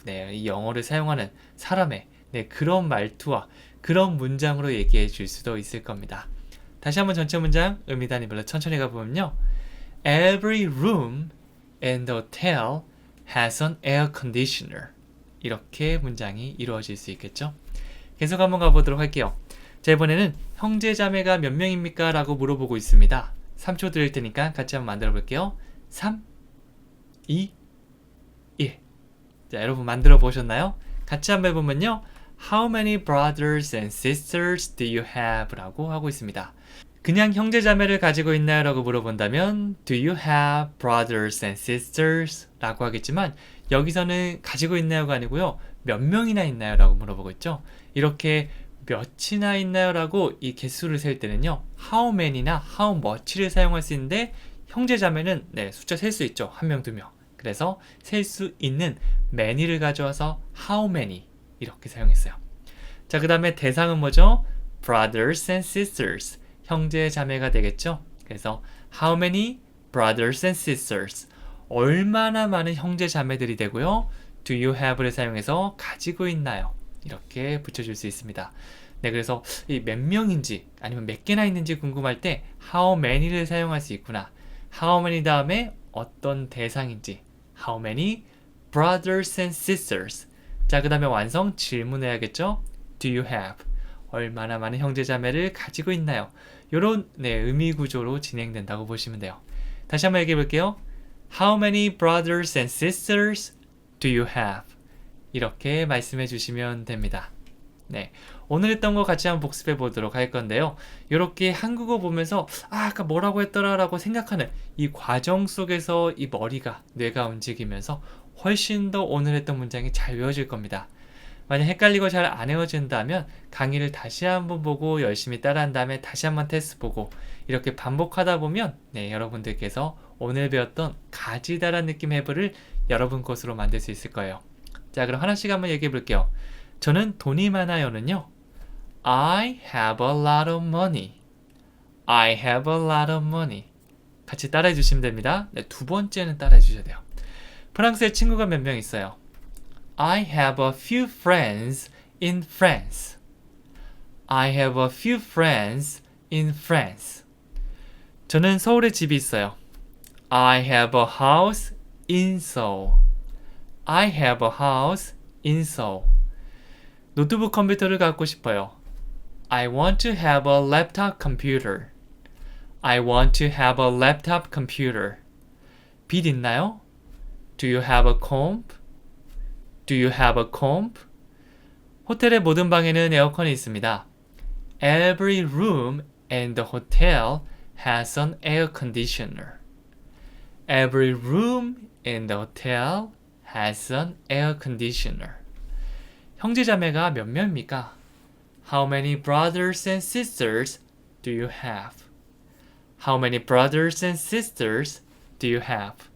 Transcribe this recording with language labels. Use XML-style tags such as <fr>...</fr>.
<ko>네, 이 영어를 사용하는 사람의 네, 그런 말투와 그런 문장으로 얘기해 줄 수도 있을 겁니다. 다시 한번 전체 문장 의미 단위별로 천천히 가보면요.</ko> <en>Every room in the hotel has an air conditioner.</en> <ko>이렇게 문장이 이루어질 수 있겠죠. 계속 한번 가보도록 할게요. 자, 이번에는 형제 자매가 몇 명입니까? 라고 물어보고 있습니다. 3초 드릴 테니까 같이 한번 만들어 볼게요. 3, 2, 1. 자, 여러분 만들어 보셨나요? 같이 한번 해보면요.</ko> <en>How many brothers and sisters do you have?</en> <ko>라고 하고 있습니다. 그냥 형제 자매를 가지고 있나요? 라고 물어본다면</ko> <en>Do you have brothers and sisters?</en> <ko>라고 하겠지만 여기서는 가지고 있나요가 아니고요. 몇 명이나 있나요? 라고 물어보고 있죠. 이렇게 몇이나 있나요? 라고 이 개수를 셀 때는요. How many나 how much를 사용할 수 있는데 형제 자매는 네, 숫자 셀 수 있죠. 한 명, 두 명. 그래서 셀 수 있는 many를 가져와서 how many 이렇게 사용했어요. 자, 그 다음에 대상은 뭐죠?</ko> <en>brothers and sisters.</en> <ko>형제 자매가 되겠죠. 그래서</ko> <en>how many brothers and sisters.</en> <ko>얼마나 많은 형제 자매들이 되고요.</ko> <en>do you have</en> <ko>를 사용해서 가지고 있나요? 이렇게 붙여줄 수 있습니다. 네, 그래서 이 몇 명인지 아니면 몇 개나 있는지 궁금할 때 how many를 사용할 수 있구나.</ko> <en>how many</en> <ko>다음에 어떤 대상인지</ko> <en>how many brothers and sisters.</en> <ko>자, 그 다음에 완성 질문해야겠죠.</ko> <en>do you have.</en> <ko>얼마나 많은 형제 자매를 가지고 있나요? 이런 네, 의미 구조로 진행된다고 보시면 돼요. 다시 한번 얘기해 볼게요.</ko> <en>How many brothers and sisters do you have?</en> <ko>이렇게 말씀해 주시면 됩니다. 네, 오늘 했던 거 같이 한번 복습해 보도록 할 건데요. 이렇게 한국어 보면서 아까 뭐라고 했더라 라고 생각하는 이 과정 속에서 이 머리가, 뇌가 움직이면서 훨씬 더 오늘 했던 문장이 잘 외워질 겁니다. 만약 헷갈리고 잘 안 외워진다면 강의를 다시 한번 보고 열심히 따라한 다음에 다시 한번 테스트 보고 이렇게 반복하다 보면 네, 여러분들께서 오늘 배웠던 가지다란 느낌 해부를 여러분 것으로 만들 수 있을 거예요. 자, 그럼 하나씩 한번 얘기해 볼게요. 저는 돈이 많아요는요.</ko> <en>I have a lot of money. I have a lot of money.</en> <ko>같이 따라해 주시면 됩니다. 네, 두 번째는 따라해 주셔야 돼요. 프랑스에 친구가 몇 명 있어요.</ko> <en>I have a few friends in France. I have a few friends in France.</en> <ko>저는 서울에 집이 있어요.</ko> <en>I have a house in Seoul. I have a house in Seoul.</en> <ko>노트북 컴퓨터를 갖고 싶어요.</ko> <en>I want to have a laptop computer. I want to have a laptop computer.</en> <ko>빚 있나요?</ko> <en>Do you have a comp? Do you have a comb?</en> <ko>호텔의 모든 방에는 에어컨이 있습니다.</ko> <en>Every room in the hotel has an air conditioner. Every room in the hotel has an air conditioner.</en> <ko>형제자매가 몇 명입니까?</ko> <en>How many brothers and sisters do you have? How many brothers and sisters do you have?</en>